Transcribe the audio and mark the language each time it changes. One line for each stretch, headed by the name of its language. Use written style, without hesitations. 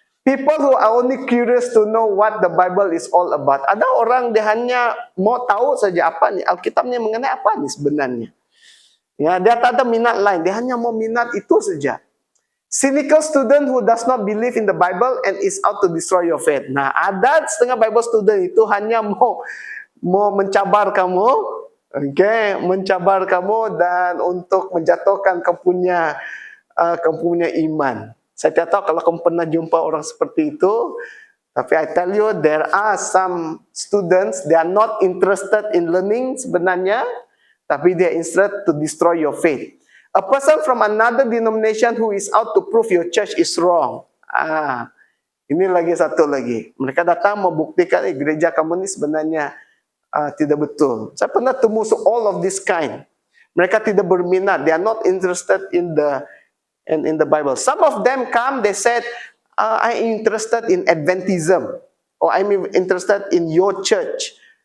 English: People who are only curious to know what the Bible is all about.
Malay: Ada orang dia hanya mau tahu saja apa nih Alkitab ni mengenai apa nih sebenarnya. Ya, dia tak ada minat lain, dia hanya mau minat itu saja.
English: Cynical student who does not believe in the Bible and is out to destroy your faith.
Malay: Nah, ada setengah Bible student itu hanya mau mencabar kamu, mencabar kamu dan untuk menjatuhkan kamu punya iman. Saya tidak tahu kalau kamu pernah jumpa orang seperti itu, tapi
English: I tell you there are some students they are not interested in learning
Malay: sebenarnya, tapi
English: they are interested to destroy your faith. A person from another denomination who is out to prove your church is wrong.
Malay: Ini lagi satu lagi. Mereka datang membuktikan gereja kamu ini sebenarnya tidak betul. Saya pernah temu
English: all of this kind.
Malay: Mereka tidak berminat.
English: They are not interested in the Bible. Some of them come. They said, I'm interested in Adventism, or I'm interested in your church.